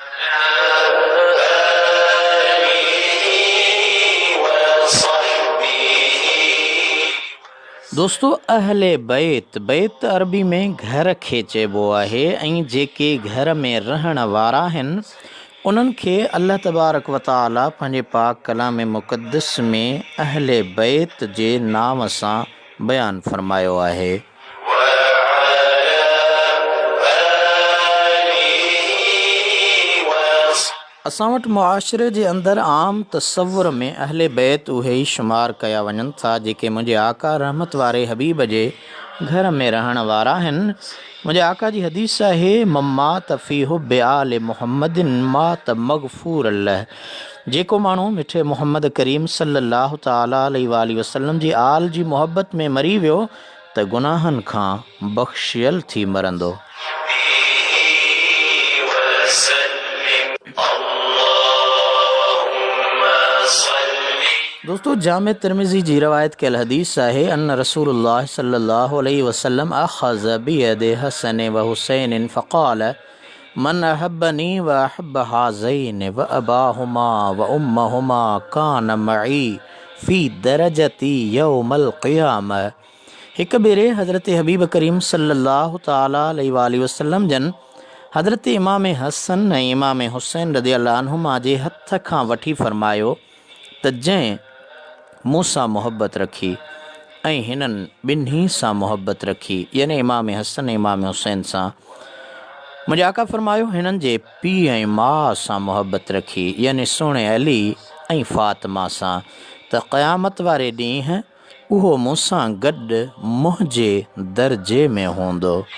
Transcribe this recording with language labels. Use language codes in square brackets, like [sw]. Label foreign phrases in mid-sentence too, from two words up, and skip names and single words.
[sd] दोस्तों, अहले बैत, बैत अरबी में घर खे चइबो आहे, ऐं जेके घर में रहण वारा आहिनि उन्हनि खे अल्लाह तबारक व तआला पंहिंजे पाक कलाम मुक़द्दस में अहले बैत जे नाम सां बयानु फ़रमायो आहे। असां वटि मुआशिरे जे अंदरि आम तसव्वुर में अहले बैत उहे ई शुमार कया वञनि था जेके मुंहिंजे आका रहमत वारे हबीब जे घर में रहण वारा आहिनि। मुंहिंजे आका जी हदीस आहे, [ar] من مات في حب آل محمد مات مغفور له. [sd] जेको माण्हू मिठे मुहम्मद करीम [ar] صلى الله تعالى عليه وسلم [sd] जी आल जी मुहबत में मरी वियो त गुनाहनि खां बख़्शियल थी मरंदो। दोस्तों, जामे तिरमिज़ी जी रवायत कयल हदीस आहे, [ar] أن رسول الله صلى الله عليه وسلم أخذ بيد حسن وحسين فقال من أحبني وأحب هذين وأباهما وأمهما كان معي في درجتي يوم القيامة. [sd] हिक भेरे हज़रत हबीब करीम [ar] صلى الله تعالى عليه وسلم [sd] जन हज़रत इमाम हसन ऐं इमाम हुसैन रज़ियल्लाहु अन्हुमा जे हथ खां वठी फरमायो त जंहिं मूंसां मोहबत रखी ऐं हिननि ॿिन्ही सां मोहबत रखी, यानी इमाम हसन ऐं इमाम हुसैन सां, मुंहिंजे आका फरमायो हिननि जे पीउ ऐं माउ सां मोहबत रखी, यानी सुहिणे अली ऐं फ़ातिमा सां, त क़यामत वारे ॾींहुं उहो मूंसां गॾु मुंहिंजे दर्जे में हूंदो।